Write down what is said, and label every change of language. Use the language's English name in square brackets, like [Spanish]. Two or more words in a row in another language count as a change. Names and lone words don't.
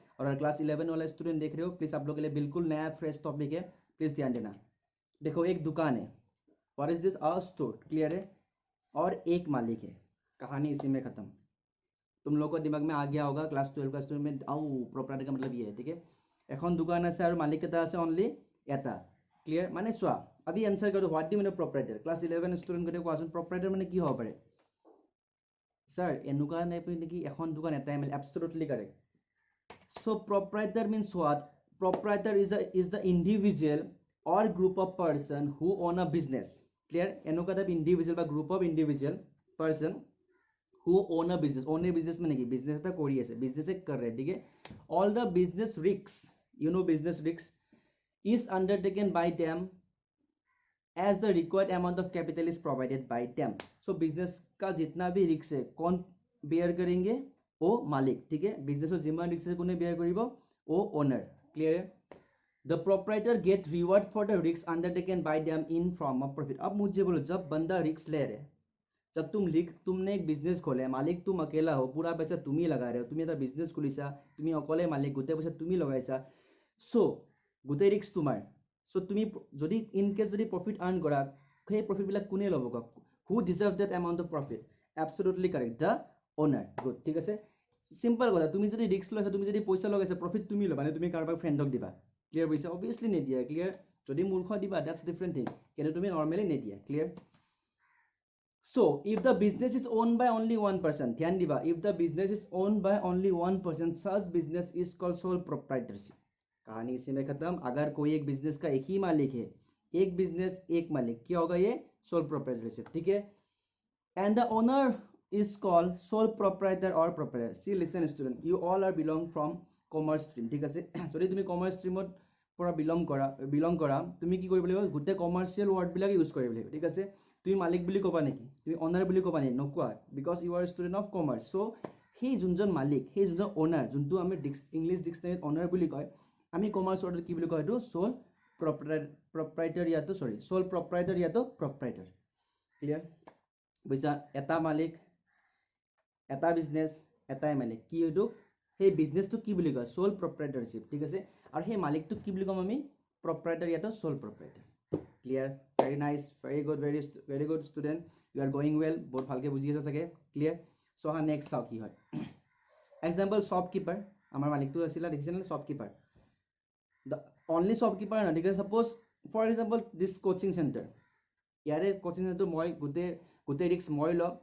[Hindi] और अगर क्लास 11 वाला स्टूडेंट देख रहे हो, प्लीज़ आप लोग के लिए बिल्कुल नया [English] fresh topic [Hindi] है, प्लीज़ ध्यान देना। देखो एक दुकान है, [English] what is this? a store. [Hindi] क्लियर है? और एक मालिक है, कहानी इसी में खत्म। तुम लोग को दिमाग में आ गया होगा क्लास 12 का स्टूडेंट में, आओ प्रोप्राइटर का मतलब ये है, ठीक है। [Assamese] এখন দোকান আছে আৰু মালিক এটা আছে অনলি এটা। ক্লিয়াৰ? মানে চোৱা, আমি এনসাৰ কৰো [English] what do mean proprietor. class 11 student [Assamese] গতে কোৱাচোন প্ৰপাৰাইটাৰ মানে কি হ'ব পাৰে? স্যাৰ এনেকুৱা নাই নেকি এখন দোকান এটাই মিলে? [English] absolutely correct. so proprietor means what? proprietor is the individual or group of person who own a business. ক্লিয়াৰ? এনেকুৱা type individual বা group of individual person who own a business। own a business [Assamese] মানে কি? business এটা কৰি আছে, [Hindi] business कर रहे हैं, ठीक है। [English] all the business risks, you know business risks is undertaken by them as the required amount of capital is provided by them। so business [Hindi] का जितना भी रिस्क है कौन बेयर करेंगे? वो मालिक, ठीक है। business और जिम्मा रिस्क है कौन बेयर करिबो? वो ओनर। क्लियर है? [English] the proprietor get reward for the risks undertaken by them in form of profit। [Hindi] अब मुझे बोलो, जब बंदा रिस्क ले रहे, जब तुमने एक बिजनेस खोले, मालिक तुम अकेला हो, पूरा पैसा तुम ही लगा रहे हो, तुम এটা बिजनेस खुलिसा, [Assamese] তুমি অকলে মালিক, গোটেই পইচা তুমি লগাইছা, সো গোটেই ৰিস্ক তোমাৰ। সো তুমি যদি [English] in case [Assamese] যদি [English] profit earn [Assamese] কৰা, সেই প্ৰফিটবিলাক কোনে ল'ব? [English] who deserve that amount of profit? absolutely correct, the owner. good, [Assamese] ঠিক আছে। সিম্পল কথা, তুমি যদি ৰিস্ক লৈছা, তুমি যদি পইচা লগাইছা, প্ৰফিট তুমি ল'বা নে তুমি কাৰোবাক ফ্ৰেণ্ডক দিবা? ক্লিয়াৰ বুজিছা? অবভিয়াছলি নিদিয়া। ক্লিয়াৰ? যদি মূৰ্খ দিবা [English] that's different thing, [Assamese] কিন্তু তুমি নৰ্মেলি নিদিয়া। ক্লিয়াৰ? [English] So if the business is owned by only one person, [Assamese] ধ্যান দিবা, [English] if the business is owned by only one person, such business is called sole proprietorship। [Hindi] कहानी इसी में खत्म। अगर कोई एक बिजनेस का एक ही मालिक है, एक बिजनेस एक मालिक, क्या होगा? ये [English] sole proprietorship, [Hindi] ठीक है। [English] and the owner is called sole proprietor or proprietor। see listen student, you all are belong from commerce stream, [Assamese] ঠিক আছে। যদি তুমি [English] commerce streamত [Assamese] পৰা বিলং কৰা তুমি কি কৰিব লাগিব? গোটেই [English] commercial word [Assamese] ইউজ কৰিব লাগিব, ঠিক আছে। তুমি মালিক বুলি ক'বা নেকি? তুমি অনাৰ বুলি ক'বা নেকি? নকোৱা, [English] because you are student of commerce. [Assamese] চ' সেই যোনজন মালিক, সেই যোনজন অনাৰ, যোনটো আমি [English] English dictionary [Assamese] অনাৰ বুলি কয়, আমি [English] commerce word [Assamese] কি বুলি কয়? এইটো [English] sole proprietor, [Assamese] ইয়াতো সৰি [English] sole proprietor, [Assamese] ইয়াতো প্ৰপাৰাইটাৰ। ক্লিয়াৰ? বুজিছা? এটা মালিক, এটা বিজনেছ, এটাই মালিক, কি এইটো? সেই বিজনেছটো কি বুলি কয়? [English] sole proprietorship, [Assamese] ঠিক আছে। আৰু সেই মালিকটোক কি বুলি ক'ম আমি? প্ৰপাৰাইটাৰ, ইয়াতো [English] sole proprietor. [Assamese] ক্লিয়াৰ? [English] very nice, very good, very good student, you are going well, [Assamese] बहुत ভালকে বুজি আছে চাগে। ক্লিয়াৰ? সো হা নেক্সট চাও কি হয়। [English] example shopkeeper, [Assamese] আমাৰ মালিকটো আছিল, দেখিছেনে? শ্বপকিপাৰ, [English] the only shopkeeper [Assamese] না, ঠিক আছে। [English] suppose for example this coaching centre, [Assamese] ইয়াৰে [English] coaching centre [Assamese] মই গোটেই ৰিস্ক মই লওঁ।